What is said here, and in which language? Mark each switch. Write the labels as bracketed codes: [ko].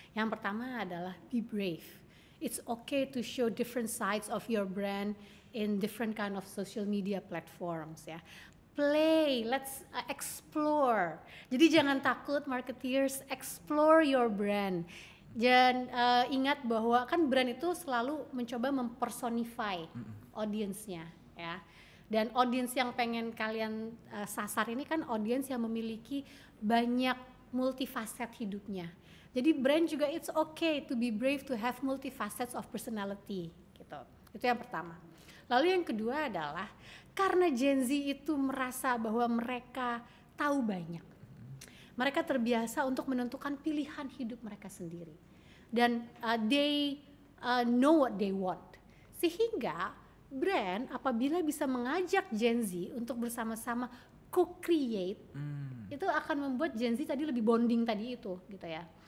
[id] Yang pertama adalah [en] be brave. It's okay to show different sides of your brand in different kind of social media platforms ya. Play, let's explore. [id] Jadi jangan takut [en] marketeers, explore your brand. [id] Dan ingat bahwa kan brand itu selalu mencoba mempersonify audience-nya ya. Dan audience yang pengen kalian sasar ini kan audience yang memiliki banyak multifacet hidupnya. Jadi brand juga [en] it's okay to be brave to have multifacets of personality [id] gitu. Itu yang pertama. Lalu yang kedua adalah karena Gen Z itu merasa bahwa mereka tahu banyak. Mereka terbiasa untuk menentukan pilihan hidup mereka sendiri. [en] Dan they know what they want. [id] Sehingga brand apabila bisa mengajak Gen Z untuk bersama-sama co-create, itu akan membuat Gen Z tadi lebih bonding tadi itu gitu ya.